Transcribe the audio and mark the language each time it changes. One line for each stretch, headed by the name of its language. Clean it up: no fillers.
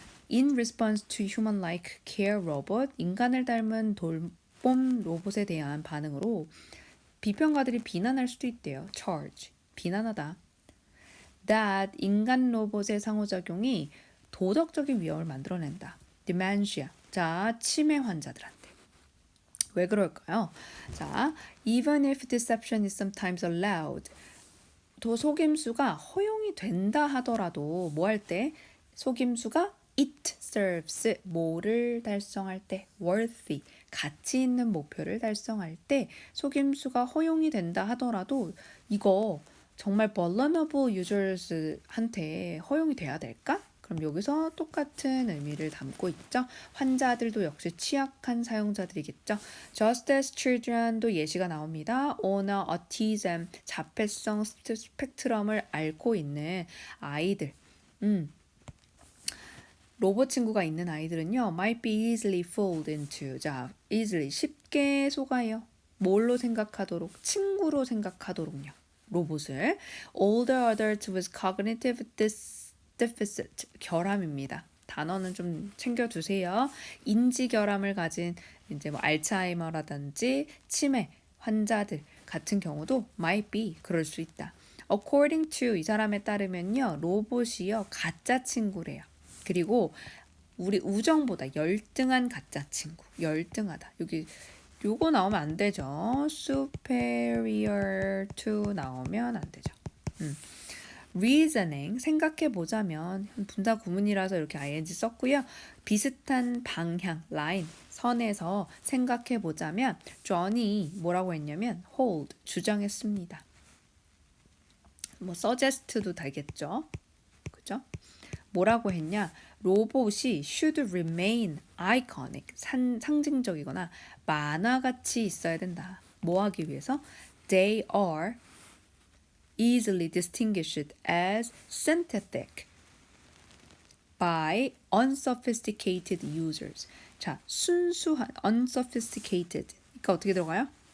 English: In response to human-like care robot,
Korean: 인간을 닮은 돌봄 로봇에 대한 반응으로 비평가들이 비난할 수도 있대요. charge, 비난하다. that 인간 로봇의 상호작용이 도덕적인 위험을 만들어낸다. dementia. 자, 치매 환자들한테. 왜 그럴까요?
English: 자, even if deception is sometimes allowed.
Korean: 또 속임수가 허용이 된다 하더라도 뭐 할 때? 속임수가 it serves 뭐를 달성할 때? worthy 가치 있는 목표를 달성할 때 속임수가 허용이 된다 하더라도 이거 정말 vulnerable users한테 허용이 돼야 될까? 그럼 여기서 똑같은 의미를 담고 있죠. 환자들도 역시 취약한 사용자들이겠죠.
English: Just as children
Korean: 도 예시가 나옵니다. on autism, 자폐성 스펙트럼을 앓고 있는 아이들. 로봇 친구가 있는 아이들은요.
English: might be easily fooled into.
Korean: 자, easily 쉽게 속아요. 뭘로 생각하도록? 친구로 생각하도록요. 로봇을.
English: older adults with cognitive deficit.
Korean: 결함입니다. 단어는 좀 챙겨두세요. 인지 결함을 가진 이제 뭐 알츠하이머라든지 치매 환자들 같은 경우도 might be 그럴 수 있다. according to 이 사람에 따르면요. 로봇이요. 가짜 친구래요. 그리고 우리 우정보다 열등한 가짜 친구. 열등하다. 여기 요거 나오면 안 되죠. superior to 나오면 안 되죠. reasoning 생각해 보자면 분사 구문이라서 이렇게 ing 썼고요. 비슷한 방향 라인 선에서 생각해 보자면 John이 뭐라고 했냐면 hold 주장했습니다. 뭐 suggest도 되겠죠. 그죠? 뭐라고 했냐? 로봇이
English: should remain iconic,
Korean: 상징적이거나 만화같이 있어야 된다. 뭐 하기 위해서?
English: They are easily distinguished as synthetic by unsophisticated users.
Korean: 자, 순수한 unsophisticated. 그러니까 어떻게 들어가요?